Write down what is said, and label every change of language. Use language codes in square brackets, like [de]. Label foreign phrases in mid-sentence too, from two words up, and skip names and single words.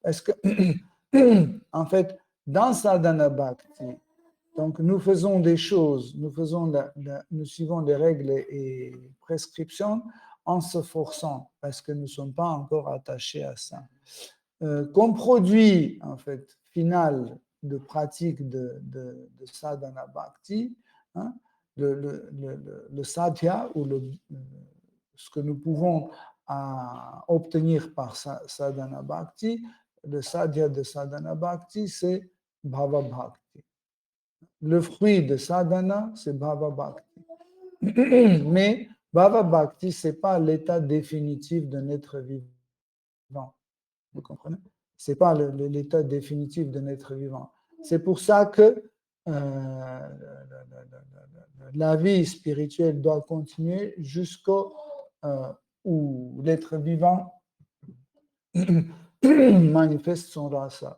[fr] Parce que en fait, dans [sa] Sadhana Bhakti, [fr] donc nous faisons des choses, nous suivons les règles et prescriptions en se forçant, parce que nous ne sommes pas encore attachés à ça. Comme produit, en fait, final de pratique de [sa] Sadhana Bhakti, [fr] hein, le sadhya, ou ce que nous pouvons obtenir par [sa] Sadhana Bhakti, [fr] le sadhya de [sa] Sadhana Bhakti, [fr] c'est [sa] Bhava Bhakti. [fr] Le fruit de sadhana, c'est [sa] Bhava Bhakti. Mais Bhava Bhakti, [fr] ce n'est pas l'état définitif d'un être vivant. Vous comprenez? Ce n'est pas l'état définitif d'un être vivant. C'est pour ça que la vie spirituelle doit continuer jusqu'au où l'être vivant manifeste son rasa.